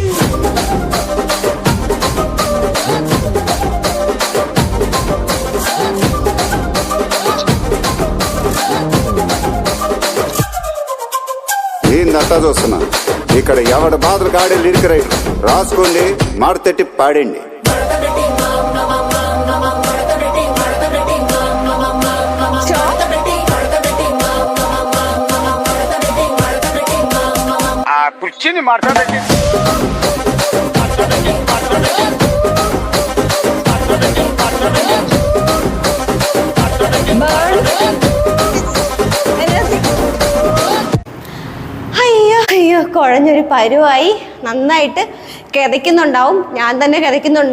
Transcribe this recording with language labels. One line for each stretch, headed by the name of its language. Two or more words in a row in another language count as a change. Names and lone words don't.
Telugu: ఏందంతా చూస్తున్నా, ఇక్కడ ఎవడ బాధలు కాడే
English: lyric writer
Telugu: రాసుకోండి, మాడతెట్టి పాడండి. కుర్చీని మార్చబెట్టి
Malayalam: അയ്യോ കുഴഞ്ഞൊരു പരുവായി. നന്നായിട്ട് കിതയ്ക്കുന്നുണ്ടാവും, ഞാൻ തന്നെ കിതയ്ക്കുന്നുണ്ട്.